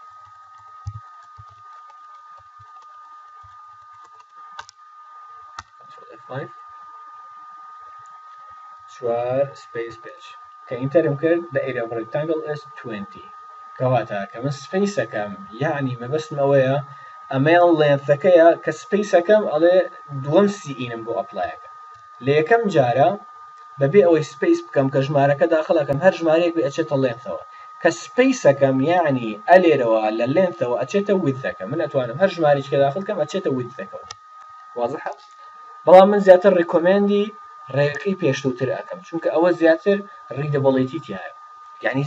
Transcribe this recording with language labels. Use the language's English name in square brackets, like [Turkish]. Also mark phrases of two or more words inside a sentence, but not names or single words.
[English] 4 space page [Central Kurdish] کە ئینتەرم کرد [English] the area of rectangle is 20 [Central Kurdish] کەواتە کە من سپیسەکەم یعنی مەبەستم ئەوەیە ئەمەیان لێنثەکەیە کە سپیسەکەم ئەڵێ دووەم سیئینم بۆ ئەپلایەکە لە یەکەم جارە بەبێ ئەوەی سپیس بکەم کە ژمارەکە داخڵەکەم هەر ژمارەیەک بێ ئەچێتە لێنثەوە کە سپیسەکەم یعنی ئەلێرەوە لە لێنثەوە ئەچێتە widthەکە من ئەتوانم هەر ژمارەیەکە داخڵکەم ئەچێتە widthەکەەوە واضحە بەڵام من زیاتر ڕیکۆمێندی ڕێگەکەی پێشووتر ئەەکەم چونکە ئەوە زیاتر ریدەبڵیتی تایە یعنی